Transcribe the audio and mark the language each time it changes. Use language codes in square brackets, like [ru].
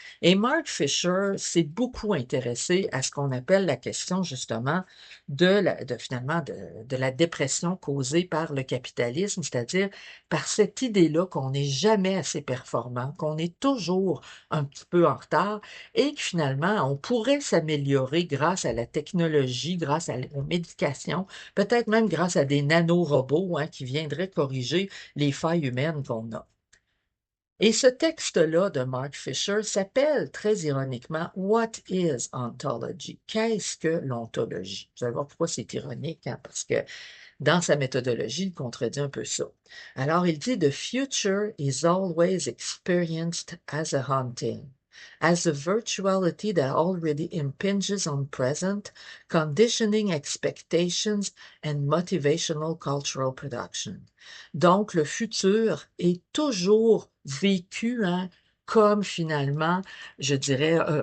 [fr] Et Mark Fisher s'est beaucoup intéressé à ce qu'on appelle la question justement finalement de la dépression causée par le capitalisme, c'est-à-dire par cette idée-là qu'on n'est jamais assez performant, qu'on est toujours un petit peu en retard et que finalement on pourrait s'améliorer grâce à la technologie, grâce aux médications, peut-être même grâce à des nanorobots hein, qui viendraient corriger les failles humaines qu'on a. Et ce texte-là de Mark Fisher s'appelle très ironiquement What is ontology? Qu'est-ce que l'ontologie? Vous allez voir pourquoi c'est ironique, hein, parce que dans sa méthodologie, il contredit un peu ça. Alors, il dit [en] The future is always experienced as a haunting, as a virtuality that already impinges on present, conditioning expectations and motivational cultural production. [fr] Donc, le futur est toujours vécu hein, comme finalement, je dirais,